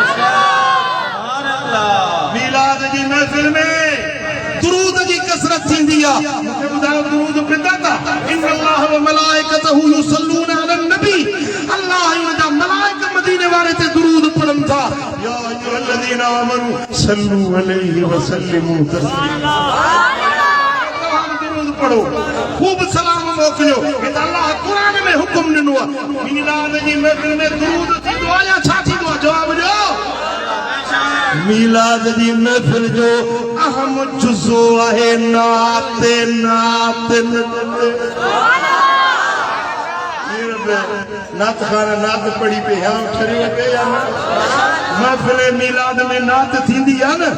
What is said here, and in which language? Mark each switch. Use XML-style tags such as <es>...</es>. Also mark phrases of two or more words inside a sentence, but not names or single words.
<sd>मिलाद जी महफिल में दुरूद जी कसरत थींदी आहे। मूंखे ॿुधायो दुरूद बिदअत आहे?</sd> <ar>إن الله وملائكته يصلون على النبي.</ar> <sd>अल्लाह ऐं उनजा मलाइका मदीने वारे ते दुरूद पढ़नि था।</sd> <ar>يا أيها الذين آمنوا صلوا عليه وسلموا تسليما.</ar> <sd>दुरूद पढ़ो खूब सलाम मोकिलियो। हे त अल्लाह कुरान में हुकुम ॾिनो आहे। मिलाद जी महफिल में दुरूद थींदो आहे या छा थींदो आहे? जवाब ॾियो। मिलाद जी महफिल जो अहम जुज़ो आहे नात नात नात खाना नात पढ़ी पे या ठरी पे या महफिल मिलाद में नात थींदी आहे न।</sd>